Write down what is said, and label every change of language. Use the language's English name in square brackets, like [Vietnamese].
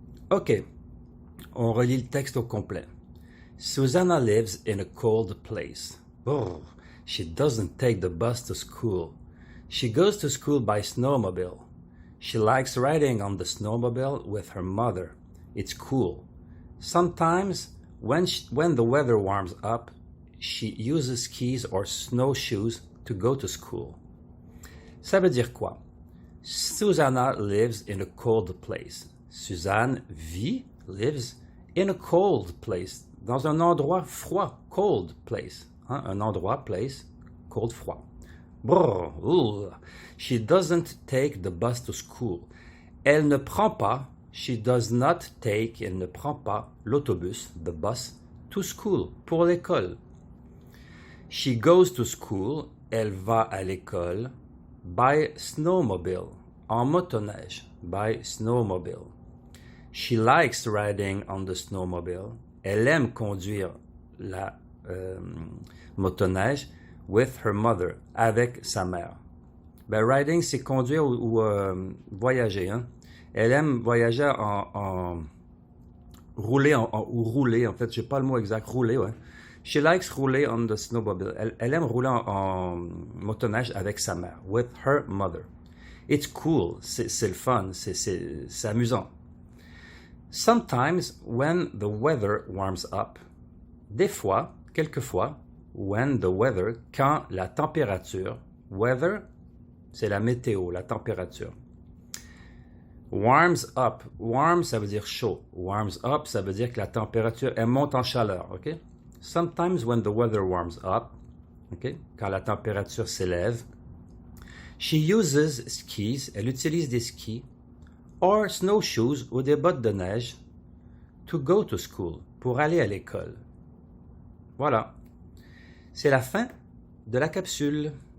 [French] OK, on relit le texte au complet. [English] Susanna lives in a cold place. Oh, she doesn't take the bus to school. She goes to school by snowmobile. She likes riding on the snowmobile with her mother. It's cool. Sometimes, when the weather warms up, she uses skis or snowshoes to go to school. [French] Ça veut dire quoi? [English] Susanna lives in a cold place. Suzanne lives in a cold place. [French] Dans un endroit froid, [English] cold place. [French] hein, un endroit, place, cold, froid. Brrr, ouh. [English] She doesn't take the bus to school. [French] Elle ne prend pas, [English] she does not take, [French] elle ne prend pas l'autobus, [English] the bus, to school, [French] pour l'école. [English] She goes to school, [French] elle va à l'école, [English] by snowmobile, [French] en motoneige, [English] by snowmobile. She likes riding on the snowmobile. [French] Elle aime conduire la motoneige [English] with her mother, [French] avec sa mère. Ben, riding, c'est conduire ou voyager. Hein? Elle aime voyager en rouler, ou rouler, en fait, je n'ai pas le mot exact, rouler, ouais. [English] She likes rouler on the snowmobile. [French] Elle aime rouler en motoneige avec sa mère, [English] with her mother. It's cool, [French] c'est le fun, c'est amusant. [English] Sometimes, when the weather warms up, [French] des fois, quelquefois, [English] when the weather, [French] quand la température, weather, c'est la météo, la température. [English] Warms up, [French] warm, ça veut dire chaud. Warms up, ça veut dire que la température, elle monte en chaleur, ok? [English] Sometimes when the weather warms up, ok? [French] Quand la température s'élève, [English] she uses skis, [French] elle utilise des skis, [English] or snowshoes [French] ou des bottes de neige, [English] to go to school, [French] pour aller à l'école. Voilà. C'est la fin de la capsule.